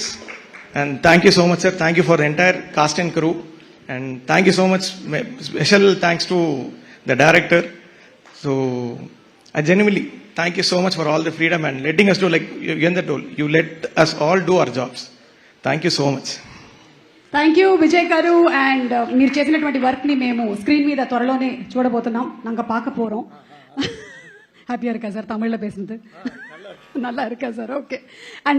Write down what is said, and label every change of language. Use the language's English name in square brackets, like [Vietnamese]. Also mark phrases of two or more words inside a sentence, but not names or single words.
[English] And thank you so much, sir. Thank you for the entire cast and crew. And thank you so much. Special thanks to the director. So I genuinely thank you so much for all the freedom and letting us do, like Yendra told, you let us all do our jobs. Thank you so much. Thank you [Telugu] విజయ్ గారు. అండ్ మీరు చేసినటువంటి వర్క్ ని మేము స్క్రీన్ మీద త్వరలోనే చూడబోతున్నాం. [Tamil] நாங்க பார்க்க போறோம். ஹாப்பியா இருக்கா சார்? தமிழ்ல பேசுனது நல்லா இருக்கா சார்? ஓகே. [Telugu] అండ్